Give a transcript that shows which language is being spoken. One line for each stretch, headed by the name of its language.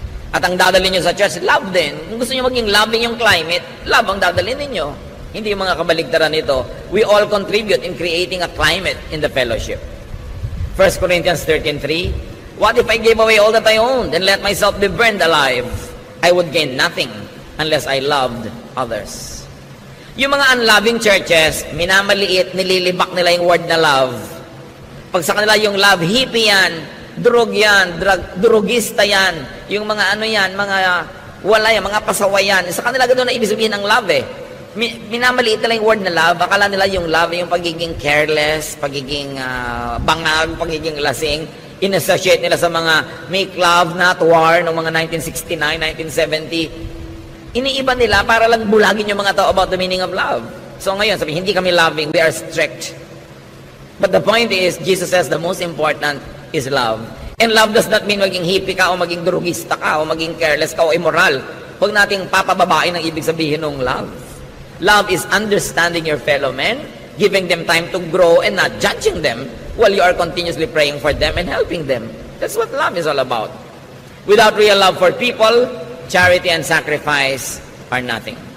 Filipino: At ang dadalhin nyo sa church, love din. Kung gusto nyo maging loving yung climate, love ang dadalhin ninyo. Hindi yung mga kabaligtaran nito.
English: We all contribute in creating a climate in the fellowship. 1 Corinthians 13:3. What if I gave away all that I owned and let myself be burned alive? I would gain nothing unless I loved others.
Filipino: Yung mga unloving churches, minamaliit, nililibak nila yung word na love. Pag sa kanila yung love, hippie yan, drug yan, drugista yan, yung mga ano yan, mga wala yan, mga pasaway yan. Sa kanila ganoon na ibig sabihin ng love eh. Minamaliit nila yung word na love. Akala nila yung love yung pagiging careless, pagiging bangag, pagiging lasing. In-associate nila sa mga make love, not war noong mga 1969, 1970. Iniiba nila para lang bulagin yung mga tao about the meaning of love. So ngayon, sabi, hindi kami loving,
English: we are strict. But the point is, Jesus says the most important is love. And love does not mean
Filipino: maging hippie ka o maging drugista ka o maging careless ka o immoral. Huwag nating papababain ang ibig sabihin ng love.
English: Love is understanding your fellow men, giving them time to grow and not judging them while you are continuously praying for them and helping them. That's what love is all about. Without real love for people, charity and sacrifice are nothing.